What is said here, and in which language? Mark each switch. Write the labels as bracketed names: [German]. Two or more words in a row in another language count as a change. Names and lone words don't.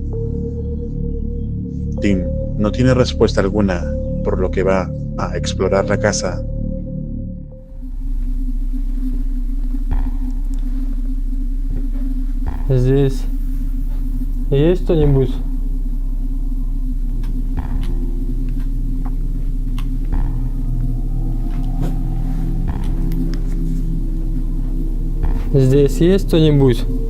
[Spanish] Tim no tiene respuesta alguna, por lo que va a explorar la casa. [Russian] Здесь есть кто-нибудь? Здесь есть кто-нибудь?